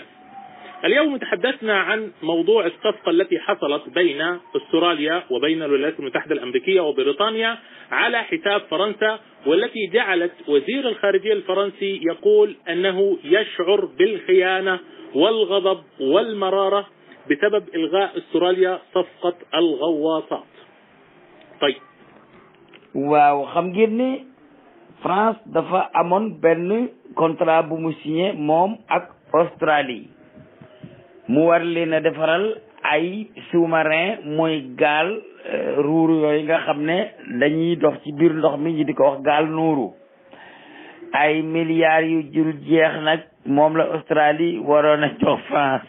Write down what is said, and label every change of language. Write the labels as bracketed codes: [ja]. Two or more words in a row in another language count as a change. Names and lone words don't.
[ar] اليوم تحدثنا عن موضوع الصفقة التي حصلت بين أستراليا وبين الولايات المتحدة الأمريكية وبريطانيا على حساب فرنسا، والتي جعلت وزير الخارجية الفرنسي يقول أنه يشعر بالخيانة والغضب والمرارة بسبب إلغاء أستراليا صفقة الغواصات. طيب [wo] waaw xam ngeen ne France dafa amoon benn contrat bu mu signé moom ak Australie mu war leen a defaral ay sous-marin mooy gaal ruuru yooyu nga xam ne dañuy dox ci biir ndox mi ñu di ko wax gaal nuuru ay milliards yu jul jeex nag moom la Australie waroon a jox France.